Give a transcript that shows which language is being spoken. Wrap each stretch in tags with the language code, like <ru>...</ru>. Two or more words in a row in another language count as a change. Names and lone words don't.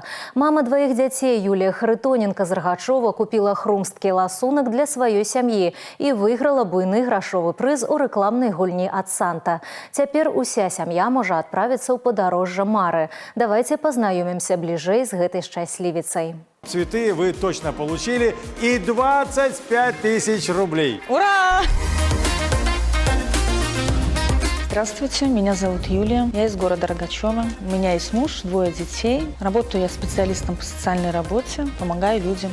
<be>Мама двоих дзяцей Юлія Харитоненко з Ргачова купила хрумсткі ласунак для сваёй сям'і і выйграла буйны грашовы прыз у рэкламнай гульні ад «Санта». Цяпер уся сям'я можа адправіцца ў падарожжа мары.</be> <ru>Давайте познаёмимся</ru> <be>бліжэй з гэтай шчаслівіцай.</be> <ru>Цветы вы точно получили и 25 тысяч рублей. Ура! Здравствуйте, меня зовут Юлия, я из города Рогачева. У меня есть муж, 2 детей. Работаю я специалистом по социальной работе, помогаю людям.</ru>